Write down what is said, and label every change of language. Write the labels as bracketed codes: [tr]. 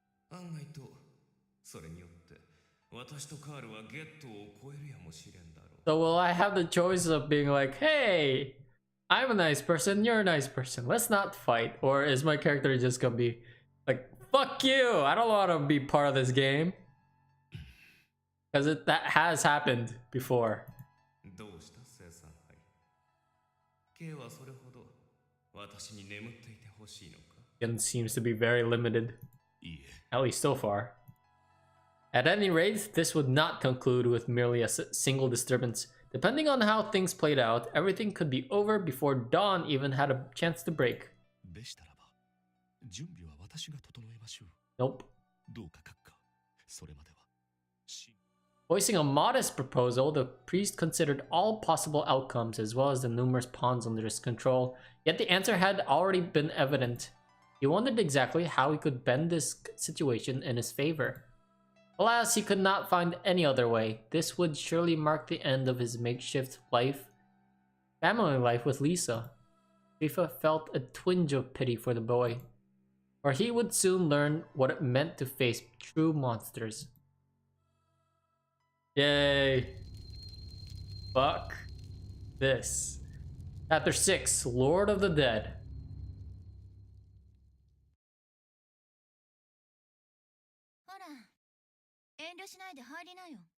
[ja] 案外とそれによって私とカールはゲットを超えるやもしれんだろう。 [en] So will I have the choice of being like, hey, I'm a nice person, you're a nice person, let's not fight? Or is my character just gonna be like, fuck you, I don't want to be part of this game? Because that has happened before. [ja] どうした生産杯。 K はそれほど私に眠っていてほしいのか。 [en] It seems to be very limited. [ja] いいえ。 [en] At least so far. At any rate, this would not conclude with merely a single disturbance. Depending on how things played out, everything could be over before dawn even had a chance to break. [ja] でしたらば、準備は私が整えましょう。 [en] Nope. [ja] どうか閣下、それまでは。 [en] Voicing a modest proposal, the priest considered all possible outcomes as well as the numerous pawns under his control, yet the answer had already been evident. He wondered exactly how he could bend this situation in his favor. Alas, he could not find any other way. This would surely mark the end of his makeshift family life with Lisa. Rifa felt a twinge of pity for the boy, for he would soon learn what it meant to face true monsters. Yay. Fuck this. Chapter 6, Lord of the Dead. [ja] ほら、遠慮しないで入りなよ。